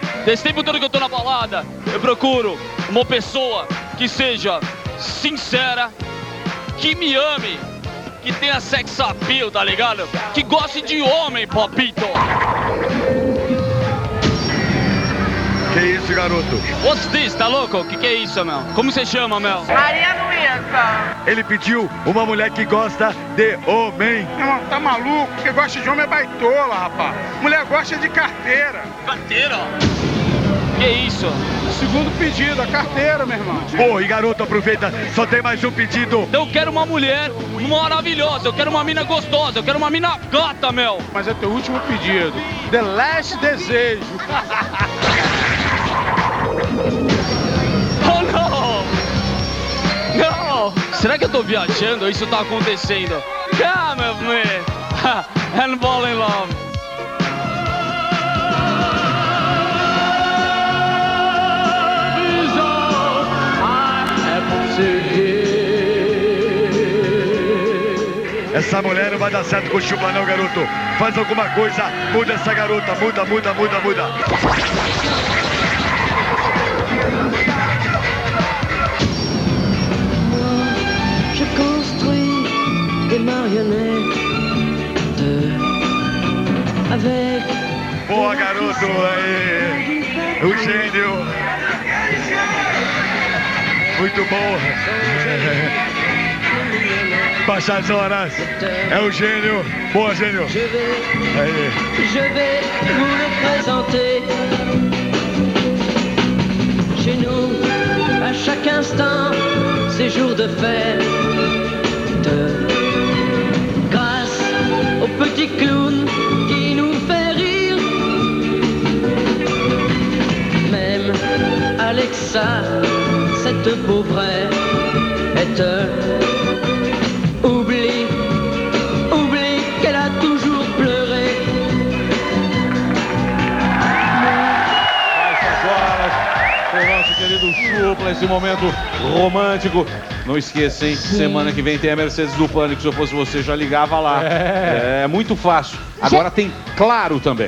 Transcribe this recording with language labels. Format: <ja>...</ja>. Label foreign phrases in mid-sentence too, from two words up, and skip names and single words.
<pt>Desse tempo todo que eu tô na balada, eu procuro uma pessoa que seja sincera, que me ame que tenha</pt> <en>sex appeal,</en> <pt>tá ligado? Que goste de homem, papito. Que isso, garoto?</pt> <en>What's this,</en> <pt>tá louco? Que é isso, meu? Como você chama, meu? Maria Luísa. Ele pediu uma mulher que gosta de homem. Não, tá maluco? Quem gosta de homem é baitola, rapaz. Mulher gosta de carteira. Carteira? Que isso? Segundo pedido, a carteira, meu irmão. Pô, e garoto, aproveita, só tem mais um pedido. Eu quero uma mulher maravilhosa, eu quero uma mina gostosa, eu quero uma mina gata, meu. Mas é teu último pedido.</pt> <en>The last desejo.</en> <pt>Oh, não! Não! Será que eu tô viajando ou isso tá acontecendo?</pt> <en>Come with me and fall in love.</en> <pt>Essa mulher não vai dar certo com o Chupla não, garoto. Faz alguma coisa, muda essa garota, muda.</pt> <fr>Je construis des marionnettes avec.</fr> <pt>Boa, garoto, aí. O gênio. Muito bom. Passa as horas. É o gênio. Boa, gênio. Aí.</pt> <fr>Je vais vous le présenter. Chez nous, à chaque instant, c'est jour de fête. Grâce au petit clown qui nous fait rire. Même Alexa, cette pauvrette, oublie qu'elle a toujours pleuré.</fr> <pt>Com o nosso querido Chupla, esse momento romântico. Não esqueça, hein? Semana que vem tem a Mercedes do Pânico. Se eu fosse você, já ligava lá. É muito fácil. Agora tem Claro também.</pt>